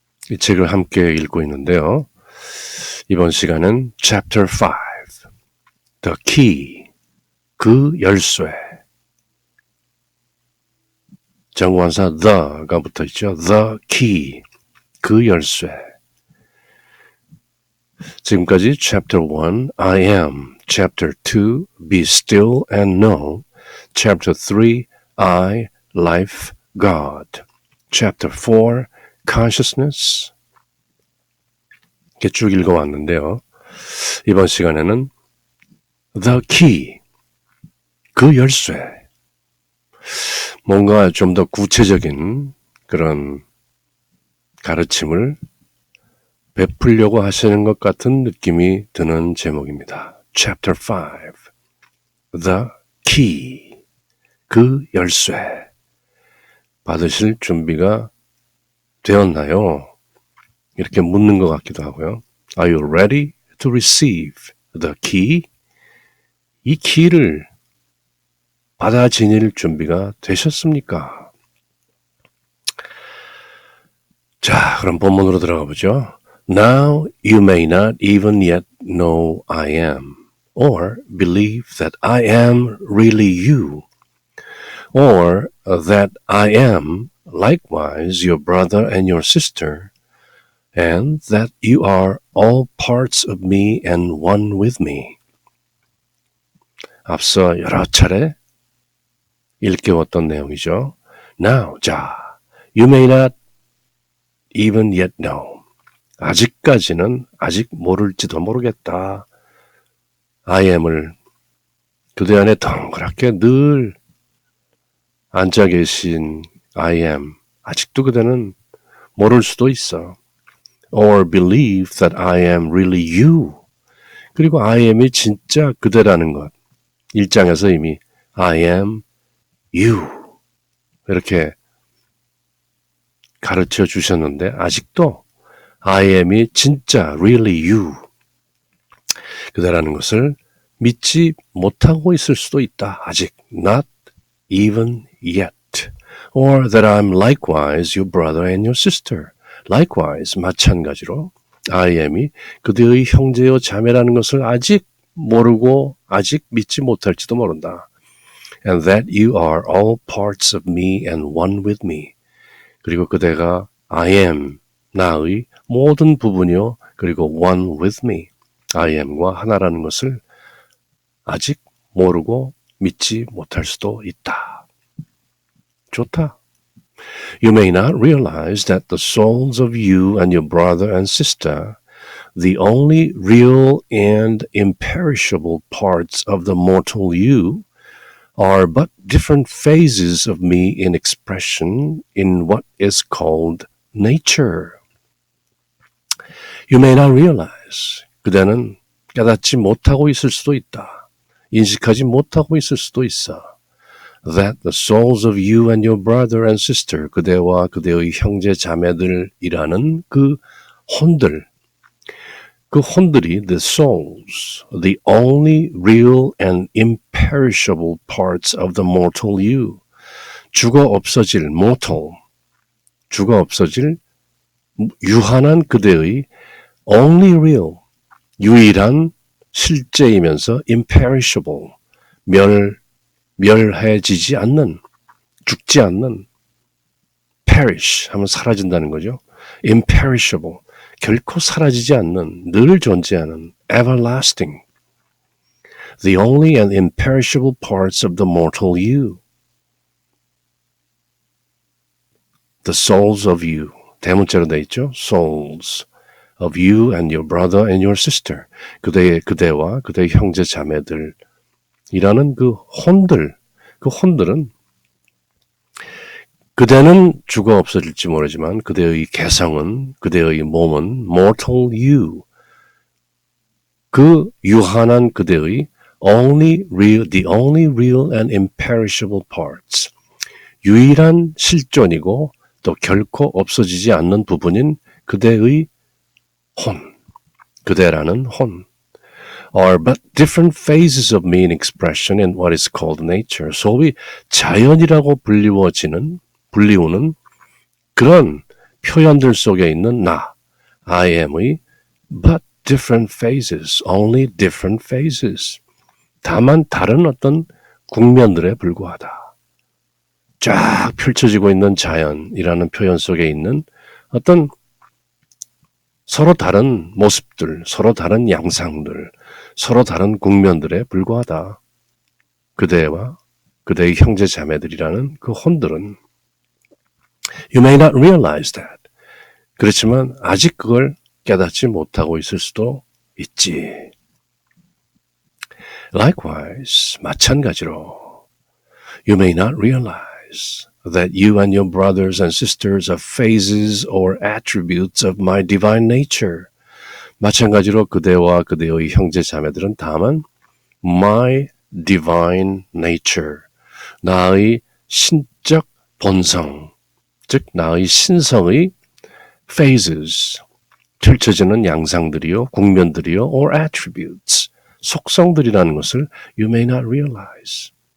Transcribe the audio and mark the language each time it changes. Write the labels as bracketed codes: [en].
[ko] 이 책을 함께 읽고 있는데요. 이번 시간은 Chapter 5. [en] The Key. [ko] 그 열쇠. 정관사 the가 붙어 있죠. [en] The Key. [ko] 그 열쇠. 지금까지 [en] Chapter 1, I am. Chapter 2, Be still and know. Chapter 3, I, Life, God. Chapter 4, Consciousness. [ko] 이렇게 쭉 읽어왔는데요. 이번 시간에는 The Key. 그 열쇠. 뭔가 좀 더 구체적인 그런 가르침을 베풀려고 하시는 것 같은 느낌이 드는 제목입니다. Chapter 5. The Key. 그 열쇠. 받으실 준비가 되었나요? 이렇게 묻는 것 같기도 하고요. [en] Are you ready to receive the key? [ko] 이 키를 받아 지닐 준비가 되셨습니까? 자, 그럼 본문으로 들어가 보죠. [en] Now you may not even yet know I am, or believe that I am really you, or that I am likewise your brother and your sister, and that you are all parts of me and one with me. [ko] 앞서 여러 차례 일깨웠던 내용이죠. [en] Now, [ko] 자, [en] you may not even yet know. [ko] 아직까지는 아직 모를지도 모르겠다. I am을 그대 안에 덩그랗게 늘 앉아 계신 I am. 아직도 그대는 모를 수도 있어. [en] Or believe that I am really you. [ko] 그리고 I am이 진짜 그대라는 것. 1장에서 이미 I am you. 이렇게 가르쳐 주셨는데 아직도 I am이 진짜 [en] really you. [ko] 그대라는 것을 믿지 못하고 있을 수도 있다. 아직 [en] not even yet. Or that I'm likewise your brother and your sister. Likewise, [ko] 마찬가지로 I am이 그대의 형제요 자매라는 것을 아직 모르고 아직 믿지 못할지도 모른다. [en] And that you are all parts of me and one with me. [ko] 그리고 그대가 I am, 나의 모든 부분이요. 그리고 [en] one with me, [ko] I am과 하나라는 것을 아직 모르고 믿지 못할 수도 있다. 좋다. [en] You may not realize that the souls of you and your brother and sister, the only real and imperishable parts of the mortal you, are but different phases of me in expression in what is called nature. You may not realize. [ko] 그대는 깨닫지 못하고 있을 수도 있다. 인식하지 못하고 있을 수도 있어. [en] That the souls of you and your brother and sister, [ko] 그대와 그대의 형제 자매들이라는 그 혼들, 그 혼들이 [en] the souls, the only real and imperishable parts of the mortal you, [ko] 죽어 없어질 mortal, 죽어 없어질 유한한 그대의 only real, 유일한 실제이면서 imperishable, 멸해지지 않는, 죽지 않는, perish 하면 사라진다는 거죠. [en] imperishable, [ko] 결코 사라지지 않는, 늘 존재하는, [en] everlasting, the only and imperishable parts of the mortal you, the souls of you, [ko] 대문자로 되어 있죠. [en] souls of you and your brother and your sister, [ko] 그대와 그대의 형제 자매들 이라는 그 혼들, 그 혼들은 그대는 죽어 없어질지 모르지만 그대의 개성은, 그대의 몸은 mortal you, 그 유한한 그대의 [en] the only real and imperishable parts, [ko] 유일한 실존이고 또 결코 없어지지 않는 부분인 그대의 혼, 그대라는 혼, [en] are but different phases of meaning expression in what is called nature. [ko] 소위 자연이라고 불리우는 그런 표현들 속에 있는 나, I am의 [en] but different phases, only different phases. [ko] 다만 다른 어떤 국면들에 불과하다. 쫙 펼쳐지고 있는 자연이라는 표현 속에 있는 어떤 서로 다른 모습들, 서로 다른 양상들, 서로 다른 국면들에 불과하다. 그대와 그대의 형제 자매들이라는 그 혼들은 [en] You may not realize that. [ko] 그렇지만 아직 그걸 깨닫지 못하고 있을 수도 있지. [en] Likewise, [ko] 마찬가지로 [en] You may not realize that you and your brothers and sisters are phases or attributes of my divine nature. [ko] 마찬가지로 그대와 그대의 형제 자매들은 다만 [en] my divine nature, [ko] 나의 신적 본성, 즉 나의 신성의 phases, 펼쳐지는 양상들이요, 국면들이요, or attributes, 속성들이라는 것을 [en] you may not realize.